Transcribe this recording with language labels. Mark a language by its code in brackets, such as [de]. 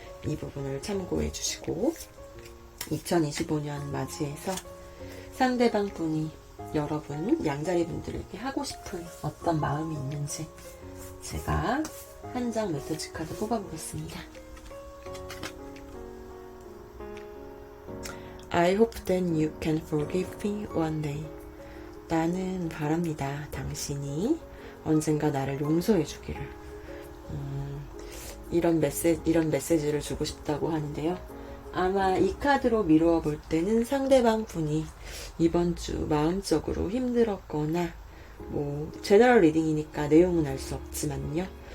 [ko] 이 부분을 참고해 주시고 2025년 맞이해서 상대방 분이 여러분 양자리 분들에게 하고 싶은 어떤 마음이 있는지 제가 한 장 메시지 카드 뽑아보겠습니다. [en] I hope that you can forgive me one day. [ko] 나는 바랍니다. 당신이 언젠가 나를 용서해 주기를. 이런 메시지를 주고 싶다고 하는데요. 아마 이 카드로 미루어 볼 때는 상대방 분이 이번 주 마음적으로 힘들었거나, 제너럴 리딩이니까 내용은 알 수 없지만요.